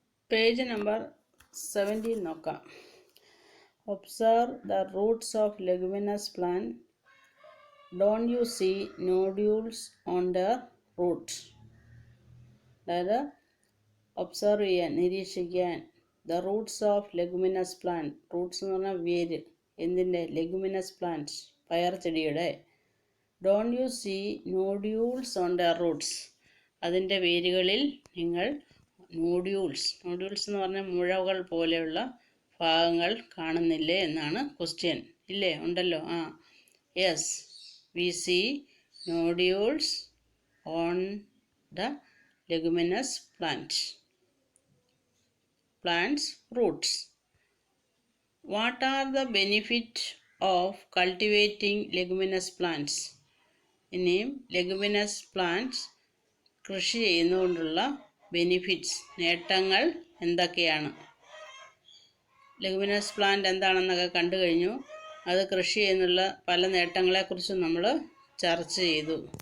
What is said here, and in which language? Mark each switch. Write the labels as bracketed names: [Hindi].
[English] Page number 17 [Malayalam] നോക്കാം. [English] Observe the roots of leguminous plant. Don't you see nodules on their roots? [Malayalam] അതായത് observe ചെയ്യാൻ, നിരീക്ഷിക്കാൻ. [English] The roots of leguminous plant. Roots [Malayalam] എന്ന് പറഞ്ഞാൽ വേര്. എന്തിൻ്റെ? [English] leguminous plants, [Malayalam] പയർ ചെടിയുടെ. [English] Don't you see nodules on the roots. [Malayalam] അതിൻ്റെ വേരുകളിൽ നിങ്ങൾ നോഡ്യൂൾസ് എന്ന് പറഞ്ഞാൽ മുഴകൾ പോലെയുള്ള ഭാഗങ്ങൾ കാണുന്നില്ലേ എന്നാണ് ക്വസ്റ്റ്യൻ. ഇല്ലേ? ഉണ്ടല്ലോ. [English] Yes, we see nodules on the leguminous plants roots. What are the benefits of cultivating leguminous plants? [Malayalam] ഇനിയും ലെഗുമിനസ് പ്ലാന്റ്സ് കൃഷി ചെയ്യുന്നതുകൊണ്ടുള്ള ബെനിഫിറ്റ്സ്, നേട്ടങ്ങൾ എന്തൊക്കെയാണ്? ലെഗുമിനസ് പ്ലാന്റ് എന്താണെന്നൊക്കെ കണ്ടു കഴിഞ്ഞു. അത് കൃഷി ചെയ്യുന്നുള്ള പല നേട്ടങ്ങളെക്കുറിച്ചും നമ്മൾ ചർച്ച ചെയ്തു.